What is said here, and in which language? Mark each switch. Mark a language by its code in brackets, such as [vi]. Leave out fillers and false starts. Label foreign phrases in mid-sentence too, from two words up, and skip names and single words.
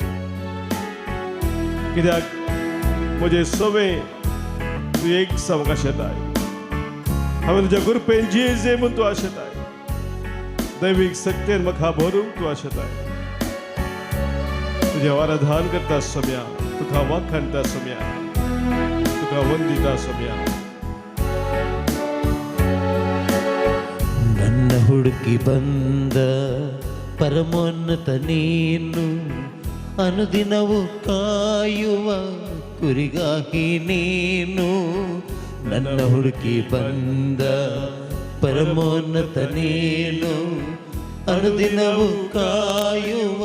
[kok] कित्याक म्हजे सवे तूं एक सामको आशेताय. हांवें तुज्या कृपेन जे म्हूण तूं आशेताय. दैवीक सक्तेन म्हाका भरूंक तूं आशेताय. तुझे आराधन करता सोम्या, तुका वाखाणटा सोम्या, तुका वंदिता सोम्या. [kn] ನನ್ನ ಹುಡುಕಿ ಬಂದ ಪರಮೋನ್ನತ ನೀನು, ಅನುದಿನವೂ ಕಾಯುವ ಕುರಿಗಾಗಿ ನೀನು. ನನ್ನ ಹುಡುಕಿ ಬಂದ ಪರಮೋನ್ನತ ನೀನು ಅನುದಿನವು ಕಾಯುವ